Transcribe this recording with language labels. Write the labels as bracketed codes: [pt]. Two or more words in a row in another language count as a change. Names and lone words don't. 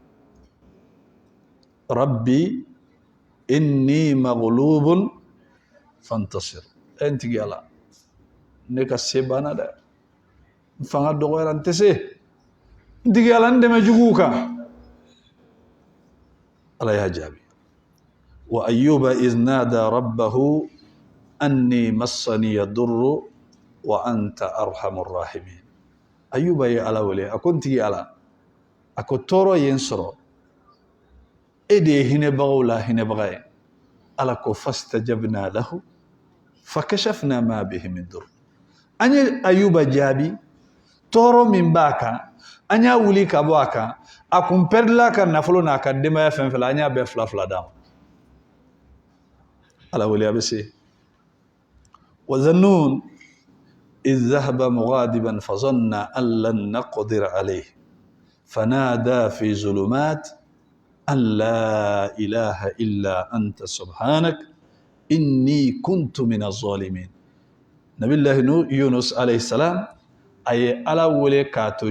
[ar] رب إني مغلوب فانتصر [bm] n tigi ala ne ka se banna dɛ n fanga dɔgɔyara n tɛ se n tigi ala n dɛmɛ juguw kan ala y'a jaabi [ar] وأيوب إذ نادى ربه أني مسني الضر وأنت أرحم الراحمين [bm] ayyuba ye ala wele a ko n tigi ala a ko tɔɔrɔ ye n sɔrɔ e de ye hinɛbagaw la hinɛbaga ye ala ko [ar] فاستجبنا له فكشفنا ما به من ضر [bm] an ye ayuba jaabi tɔɔrɔ min b'a kan an y'a wuli ka bɔ a kan a kun pɛrila ka nafolo n'a ka denbaya fɛn fɛn la an y'a bɛɛ fila fila d'a ma ala wele a bɛ se [ar] وذا النون إذ ذهب مغاضبا فظن أن لن نقدر عليه فنادى في ظلمات أن لا إله إلا أنت سبحانك إني كنت من الظالمين نبي الله يونس عليه السلام أي على ولي كاتو